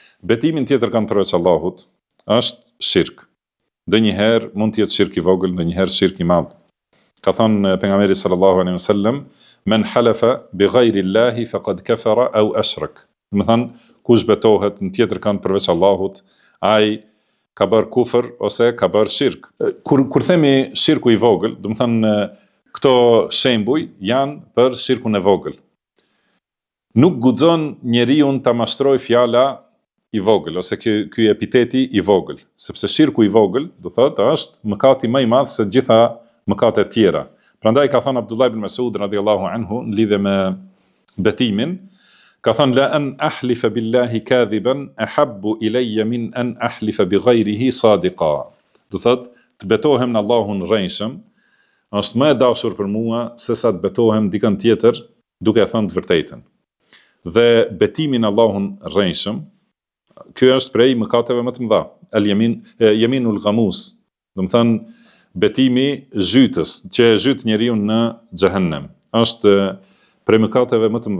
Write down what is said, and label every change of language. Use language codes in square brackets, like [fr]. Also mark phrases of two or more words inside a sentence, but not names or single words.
[sq] Betimin tjetër kanë përveç Allahut është shirk. Ndonjëherë mund të jetë shirk i vogël, ndonjëherë shirk i madh. Ka thënë pejgamberi [ar] صلى الله عليه وسلم, "من حلف بغير الله فقد كفر أو أشرك." [sq] Do të thonë, kush betohet në tjetër kënd përveç Allahut, ai ka bërë kufër ose ka bërë shirk. Kur themi shirku i vogël, do të thonë këto shembuj janë për shirkun e vogël. Nuk guxon njeriu ta mashtroj fjala i vogël ose ky epiteti i vogël, sepse shirku i vogël, do thotë, është mëkati më i madh se gjitha mëkatet tjera. Prandaj ka thënë Abdullah ibn Mas'ud [ar] رضي الله عنه [sq] në lidhje me betimin, ka thënë [ar] لأن أحلف بالله كاذبا أحب إلي من أن أحلف بغيره صادقا. [sq] Do thotë, të betohem në Allahun rrejshëm është më e dashur për mua se sa të betohem dikën tjetër duke thënë të vërtetën. Dhe betimi në Allahun rrejshëm, ky është prej mëkateve më të mëdha. [ar] اليمين الغموس, [sq] do të thënë betimi zhytës, që e zhyt njeriu në xhehenem, është prej mëkateve më të mëdha.